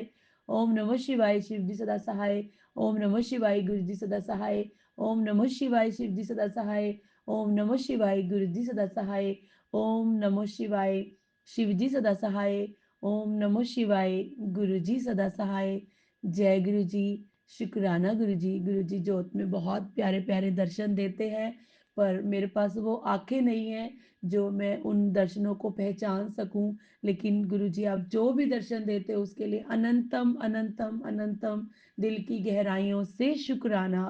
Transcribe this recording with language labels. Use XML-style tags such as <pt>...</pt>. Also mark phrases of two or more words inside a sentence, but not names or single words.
<hi>ओम नमः शिवाय, शिव जी सदा सहाय। ओम नमः शिवाय, गुरुजी सदा सहाय। ओम नमः शिवाय, शिव जी सदा सहाय। ओम नमः शिवाय, गुरुजी सदा सहाय। ओम नमः शिवाय, शिव जी सदा सहाय। ओम नमः शिवाय, गुरुजी सदा सहाय। जय गुरु जी। शुक्राना गुरु जी। गुरु जी जोत में बहुत प्यारे प्यारे दर्शन देते हैं, पर मेरे पास वो आंखें नहीं हैं जो मैं उन दर्शनों को पहचान सकूं। लेकिन गुरु जी आप जो भी दर्शन देते हो उसके लिए अनंतम अनंतम अनंतम दिल की गहराइयों से शुक्राना।</hi>